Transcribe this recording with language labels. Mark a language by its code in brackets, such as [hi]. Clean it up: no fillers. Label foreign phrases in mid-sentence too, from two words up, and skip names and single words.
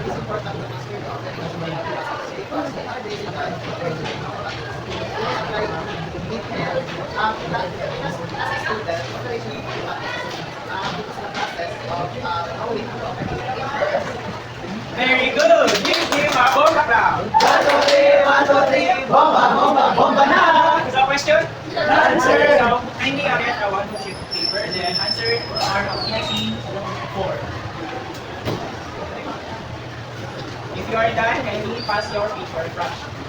[en] Very good. Give him a bomba clap. 1, 2, 3, 1, 2, 3, bomba, bomba, bomba na! So question? Answer. So kindly get a 1 2 sheet of paper, then answer are easy 4. If you are done, kindly pass your paper fraction.